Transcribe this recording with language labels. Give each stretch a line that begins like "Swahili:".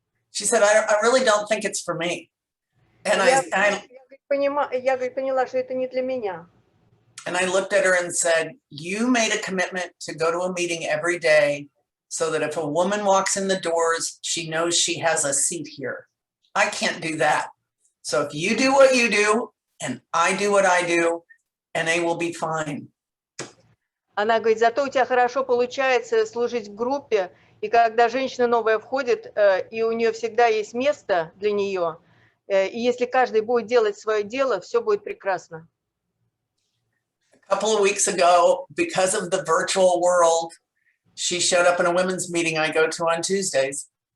English: She said, I really don't think it's for me. And
Russian: я поняла, что это не для меня.
English: And I looked at her and said, you made a commitment to go to a meeting every day so that if a woman walks in the doors, she knows she has a seat here. I can't do that. So if you do what you do, and I do what I do, and they will be fine.
Russian: Она говорит, зато у тебя хорошо получается служить в группе, и когда женщина новая входит, и у нее всегда есть место для нее, и если каждый будет делать свое дело, все будет прекрасно.
English: A couple of weeks ago, because of the virtual world, she showed up in a women's meeting I go to on Tuesdays.